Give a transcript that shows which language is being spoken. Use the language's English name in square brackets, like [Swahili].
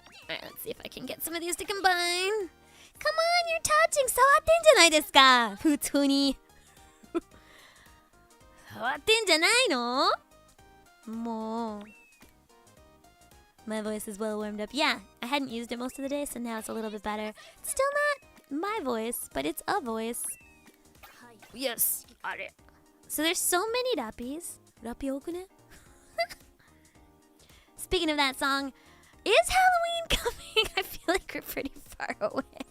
[English] Alright, let's see if I can get some of these to combine. Come on, you're touching! [Japanese] 触ってんじゃないですか!普通に。触ってんじゃないの? もう [English] My voice is well warmed up. Yeah, I hadn't used it most of the day, so now it's a little bit better. It's still not my voice, but it's a voice. Yes. So there's so many rappies. Rappi okune? Speaking of that song, is Halloween coming? I feel like we're pretty far away.